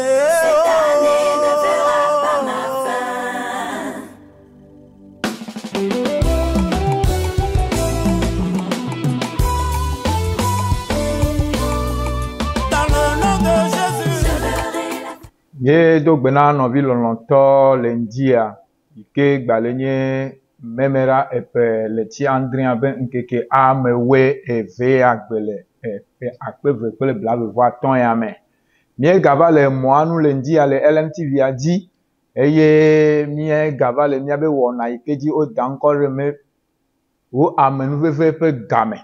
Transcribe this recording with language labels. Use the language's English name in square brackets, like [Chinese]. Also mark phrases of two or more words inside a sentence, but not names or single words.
[French] Ne verra pas ma fin. dans le nom de Jésus. Je verrai la [Ewe] Ye do gbena nɔvi lɔlɔtɔ le ŋdia yi ke gbalẽ nye memera eƒe le tsi andrea be ŋkeke amewoe eve agbe le akpe eve kple blaeve-vɔ-atɔ̃ ya me. Míegava le mɔa nu le ŋdia le LMTV dzi eye míegava le míabe wɔna yi ke dzi woda ŋkɔ ɖe me wo amenuveve ƒe game.